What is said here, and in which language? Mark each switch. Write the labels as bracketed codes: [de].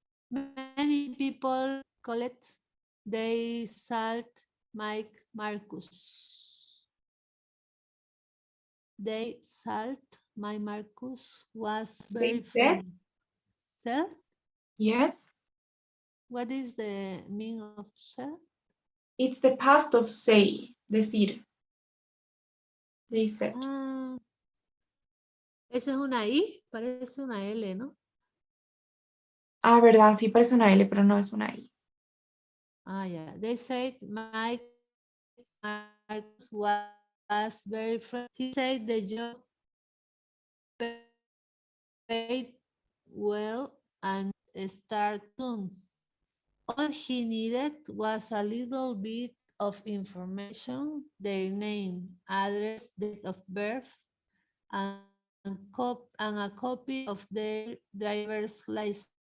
[en] Many people collect they salt Mike Marcus. They salt my Marcus was very funny. Salt? Yes. What is the meaning of salt? It's the past of say, decir. They said. [es] Ah, esa es una I, parece una L, ¿no? Ah, verdad, sí parece una L, pero no es una I. [en] Ah, yeah. They said Mike Marcus was very friendly. He said the job paid well and start soon. All he needed was a little bit of information, their name, address, date of birth, and a copy of their driver's license.